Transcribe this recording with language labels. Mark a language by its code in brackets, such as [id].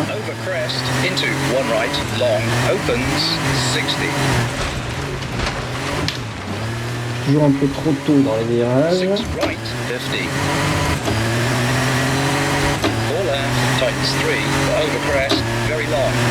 [en] Over crest, into one right, long, opens, 60. [fr] Toujours un peu trop tôt dans les virages. [en] 6 right, 50. 4 left, tightens 3, over crest, very long.